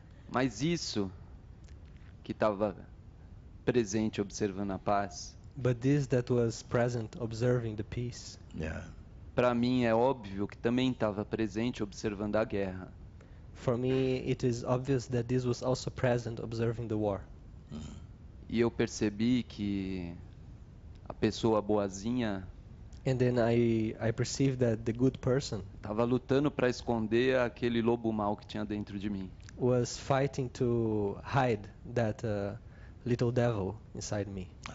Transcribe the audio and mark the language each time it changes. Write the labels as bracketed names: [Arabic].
[Portuguese] mas isso que estava presente observando a paz, [English] But this that was present, observing the peace, Yeah. [Portuguese] para mim é óbvio que também estava presente observando a guerra. [English] for me it is obvious that this was also present, observing the war. [Portuguese] E eu percebi que a pessoa boazinha [English] And then I perceived that the good person [Portuguese] estava lutando para esconder aquele lobo mau que tinha dentro de mim. [English] was fighting to hide that little devil inside me.